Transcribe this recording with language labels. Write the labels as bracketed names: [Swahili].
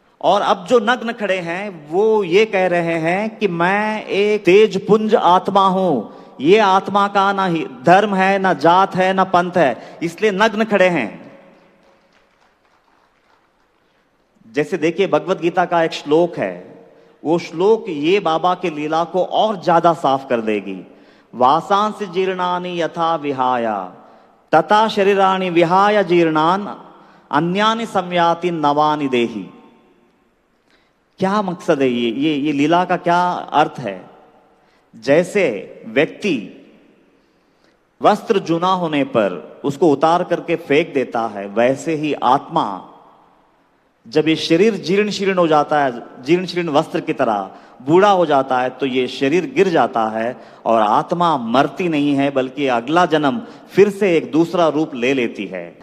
[Hindi] और अब जो नग्न खड़े हैं वो ये कह रहे हैं कि मैं एक तेज पुंज आत्मा हूं, ये आत्मा का ना धर्म है, ना जात है, ना पंथ है, इसलिए नग्न खड़े हैं। जैसे देखिए भगवत गीता का एक श्लोक है, वो श्लोक ये बाबा के लीला को और ज्यादा साफ कर देगी। [Sanskrit] वासांस जीर्णानि यथा विहाया तथा शरीराणि विहाय जीर्णान अन्यानि संयाति नवानि देहि। [Hindi] क्या मकसद है ये लीला का क्या अर्थ है? जैसे व्यक्ति वस्त्र जूना होने पर उसको उतार करके फेंक देता है, वैसे ही आत्मा जब ये शरीर जीर्ण शीर्ण हो जाता है, जीर्ण शीर्ण वस्त्र की तरह बूढ़ा हो जाता है, तो ये शरीर गिर जाता है और आत्मा मरती नहीं है, बल्कि अगला जन्म फिर से एक दूसरा रूप ले लेती है।